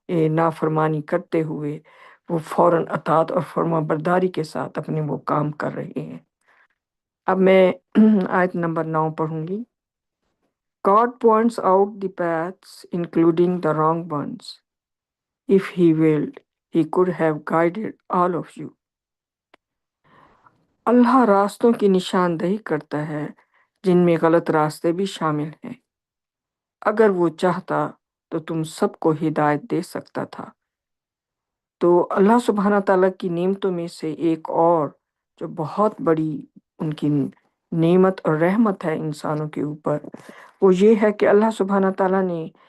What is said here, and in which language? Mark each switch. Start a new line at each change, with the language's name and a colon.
Urdu: نافرمانی کرتے ہوئے وہ فوراً اطاعت اور فرما برداری کے ساتھ اپنے وہ کام کر رہے ہیں۔ اب میں آیت نمبر 9 پڑھوں گی۔
English: God points out the paths, including the wrong ones. If he willed, he could have guided all of you.
Urdu: اللہ راستوں کی نشاندہی کرتا ہے جن میں غلط راستے بھی شامل ہیں۔ اگر وہ چاہتا تو تم سب کو ہدایت دے سکتا تھا۔ تو اللہ سبحانہ تعالیٰ کی نعمتوں میں سے ایک اور جو بہت بڑی ان کی نعمت اور رحمت ہے انسانوں کے اوپر، وہ یہ ہے کہ اللہ سبحانہ تعالیٰ نے